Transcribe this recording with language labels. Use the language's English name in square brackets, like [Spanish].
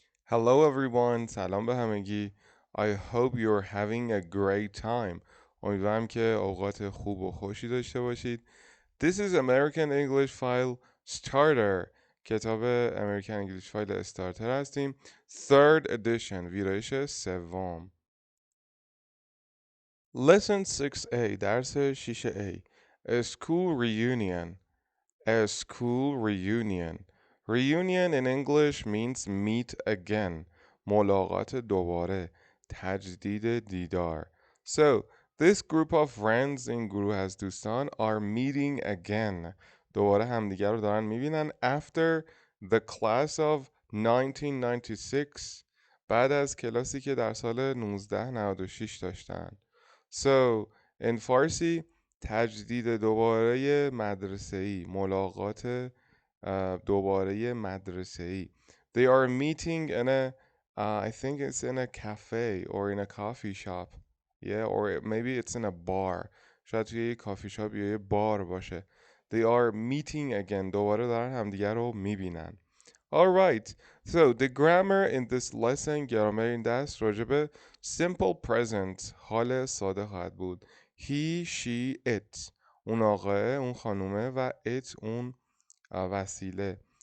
[English] Hello everyone, [Persian] سلام به همگی. [English] I hope you're having a great time. [Persian] امیدوارم که اوقات خوب و خوشی داشته باشید. [English] This is American English File Starter. [Persian] کتاب American English File استارتر هستیم. [English] Third edition. [Persian] ویرایش سوم. [English] Lesson 6A. [Persian] درس 6A. [English] A school reunion. A school reunion. Reunion in English means meet again. [Persian] ملاقات دوباره. تجدید دیدار. [English] So, this group of friends [Persian] این گروه از دوستان [English] are meeting again. [Persian] دوباره همدیگر رو دارن میبینن [English] after the class of 1996. [Persian] بعد از کلاسی که در سال 1996 داشتن. [English] So, in Farsi [Persian] تجدید دوباره مدرسه‌ای، ملاقات دوباره مدرسه‌ای. [English] They are meeting in a I think it's in a cafe or in a coffee shop. Yeah, or maybe it's in a bar. [Persian] شاید توی یه کافی شاپ یا یه بار باشه. [English] They are meeting again. [Persian] دوباره دارن همدیگه رو میبینن. [English] Alright, so the grammar in this lesson [Persian] گرامر این دست راجع به simple present حال ساده خواهد بود. [English] He, she, it. [Persian] اون آقاه، اون خانومه و it اون وسیله.